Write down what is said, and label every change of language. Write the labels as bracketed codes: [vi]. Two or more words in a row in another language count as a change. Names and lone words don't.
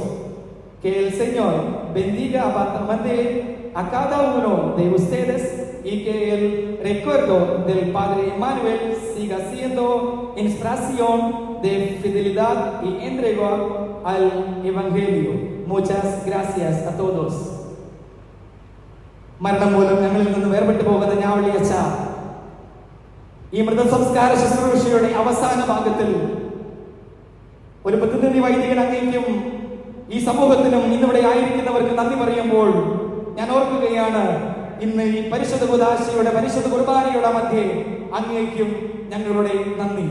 [es] Que el Señor bendiga abundantemente a cada uno de ustedes y que el recuerdo del Padre Immanuel siga siendo inspiración de fidelidad y entrega al Evangelio. Muchas gracias a todos. [ml] മരണം മൂലം ഞങ്ങളിൽ നിന്ന് വേർപെട്ടു പോകുന്ന ഞാവള്ളി അച്ഛ, ഈ മൃതസംസ്കാര ശുശ്രൂഷയുടെ അവസാന ഭാഗത്തിൽ ഒരു പ്രതിനിധി വൈദികൻ അങ്ങേക്കും ഈ സമൂഹത്തിനും ഇന്നിവിടെ ആയിരിക്കുന്നവർക്ക് നന്ദി പറയുമ്പോൾ ഞാൻ ഓർക്കുകയാണ്, ഇന്ന് ഈ പരിശുദ്ധ കുദാശയുടെ പരിശുദ്ധ കുർബാനയുടെ മധ്യേ അങ്ങേക്കും ഞങ്ങളുടെ നന്ദി.